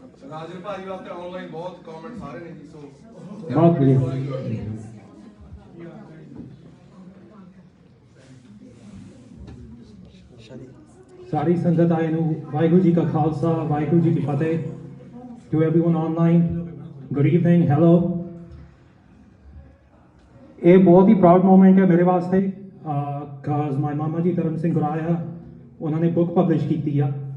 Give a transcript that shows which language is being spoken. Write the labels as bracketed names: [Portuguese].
[Punjabi] ਰਾਜਨ ਭਾਜੀ ਵਾਸਤੇ ਆਨਲਾਈਨ ਬਹੁਤ ਕਮੈਂਟਸ ਆ ਰਹੇ ਨੇ ਜੀ, ਸੋ ਬਹੁਤ ਵਧੀਆ। ਸਾਰੀ ਸੰਗਤ ਆਏ ਨੂੰ ਵਾਹਿਗੁਰੂ ਜੀ ਕਾ ਖਾਲਸਾ, ਵਾਹਿਗੁਰੂ ਜੀ ਕੀ ਫਤਿਹ। [English] To everyone online, good evening, hello। [Punjabi] ਇਹ ਬਹੁਤ ਹੀ ਪ੍ਰਾਊਡ ਮੂਮੈਂਟ ਹੈ ਮੇਰੇ ਵਾਸਤੇ, [English] cause my [Punjabi] ਮਾਮਾ ਜੀ ਧਰਮ ਸਿੰਘ ਗੁਰਾਇਆ, ਉਹਨਾਂ ਨੇ ਬੁੱਕ ਪਬਲਿਸ਼ ਕੀਤੀ ਆ।